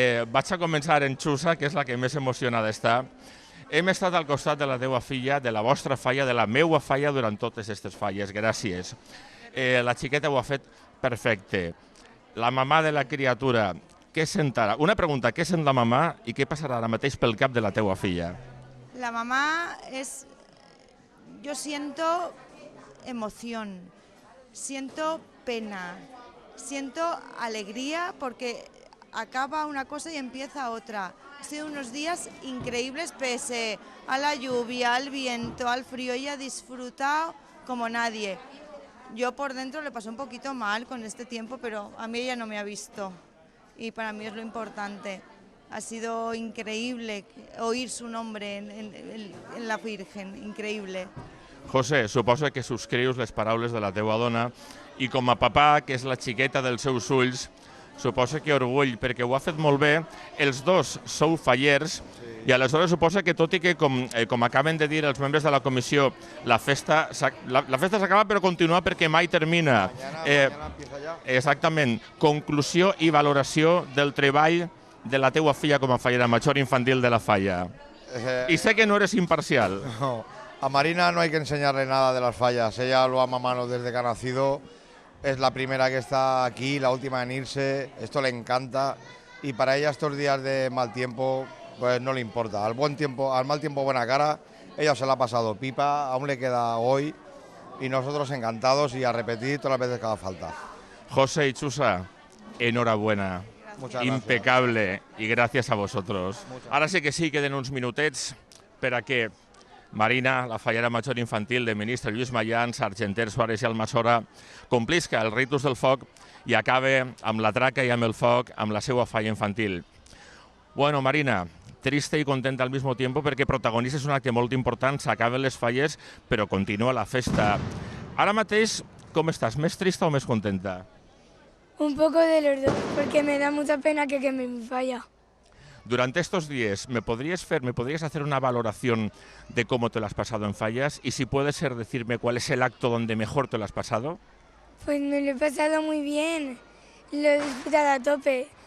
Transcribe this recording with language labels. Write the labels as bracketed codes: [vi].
[ca] Vaig a començar en Xusa, que és la que més emocionada està. Hem estat al costat de la teva filla, de la vostra falla, de la meua falla durant totes aquestes falles. Gràcies. La xiqueta ho ha fet perfecte. La mamà de la criatura, què sent ara? Una pregunta, què sent la mamà i què passarà ara mateix pel cap de la teua filla? [es] La mamá es... Yo siento emoción, siento pena, siento alegría porque acaba una cosa y empieza otra. Han sido unos días increíbles pese a la lluvia, al viento, al frío. Ella ha disfrutado como nadie. Yo por dentro le pasé un poquito mal con este tiempo, pero a mí ella no me ha visto y para mí es lo importante. Ha sido increíble oír su nombre en la Virgen, increíble. [ca] José, suposo que subscrius les paraules de la teua dona i com a papà, que és la xiqueta dels seus ulls, suposo que orgull, perquè ho ha fet molt bé. Els dos sou fallers i aleshores suposa que tot i que, com acaben de dir els membres de la comissió, la festa s'acaba però continua perquè mai termina. Exactament. Conclusió i valoració del treball de la teua filla com a fallera major infantil de la falla. [es] Y sé que no eres imparcial. No, a Marina no hay que enseñarle nada de las fallas. Ella lo ama a mano desde que ha nacido. Es la primera que está aquí, la última en irse. Esto le encanta. Y para ella estos días de mal tiempo, pues no le importa. Al mal tiempo buena cara. Ella se la ha pasado pipa, aún le queda hoy. Y nosotros encantados y a repetir todas las veces que haga falta. José y Xusa, enhorabuena. Muchas impecable y gracias a vosotros. [ca] Ara sí que sí, queden uns minutets per a que Marina, la fallera major infantil de ministre Lluís Mayans, Argenter, Suárez i Almassora, complisca el ritus del foc i acabe amb la traca i amb el foc amb la seva falla infantil. Bueno, Marina, triste i contenta al mismo tiempo perquè protagonizes un acte molt important, s'acaben les falles, però continua la festa. Ara mateix, com estàs? Més trista o més contenta? [es] Un poco de los dos, porque me da mucha pena que queme mi falla. Durante estos días, ¿me podrías hacer una valoración de cómo te lo has pasado en fallas? Y si puede ser, decirme cuál es el acto donde mejor te lo has pasado. Pues me lo he pasado muy bien, lo he disfrutado a tope.